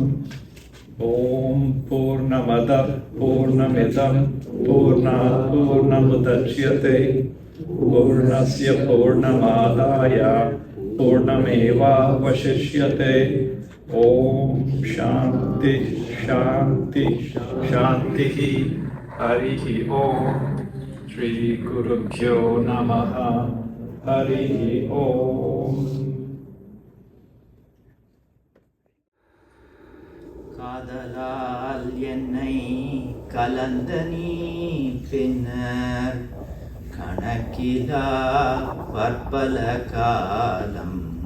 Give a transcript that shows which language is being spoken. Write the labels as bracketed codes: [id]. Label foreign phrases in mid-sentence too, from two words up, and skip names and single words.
[sa] ॐ पूर्णमदः पूर्णमिदं पूर्णात् पूर्णमुदच्यते पूर्णस्य पूर्णमादाय पूर्णमेवावशिष्यते ॐ शान्ति शान्ति शान्तिः हरिः ॐ श्रीगुरुभ्यो नमः हरिः ॐ [ta] காதலால் என்னை கலந்த நீ பின்னர் கணக்கிலா பற்பல காலம்